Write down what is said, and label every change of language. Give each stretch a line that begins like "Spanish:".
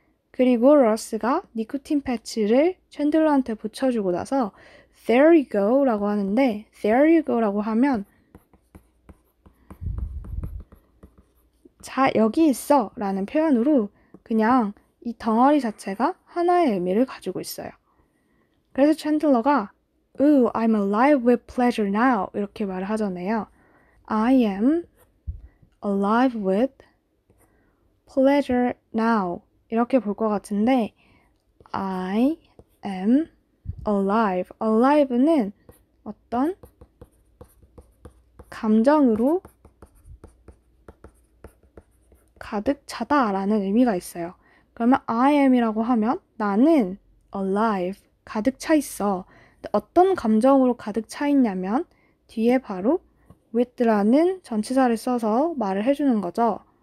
Korean: 그리고 러스가 니코틴 패치를 챈들러한테 붙여주고 나서
English: there you go
Korean: 라고 하는데 there you go 라고 하면 자, 여기 있어 라는 표현으로 그냥 이 덩어리 자체가 하나의 의미를 가지고 있어요. 그래서 챈들러가
English: Ooh, I'm alive with pleasure now
Korean: 이렇게 말을 하잖아요.
English: I am alive with pleasure now
Korean: 이렇게 볼 것 같은데
English: I am alive.
Korean: alive는 어떤 감정으로 가득 차다 라는 의미가 있어요. 그러면
English: I am
Korean: 이라고 하면 나는 alive, 가득 차 있어. 어떤 감정으로 가득 차 있냐면 뒤에 바로 with라는 전치사를 써서 말을 해주는 거죠.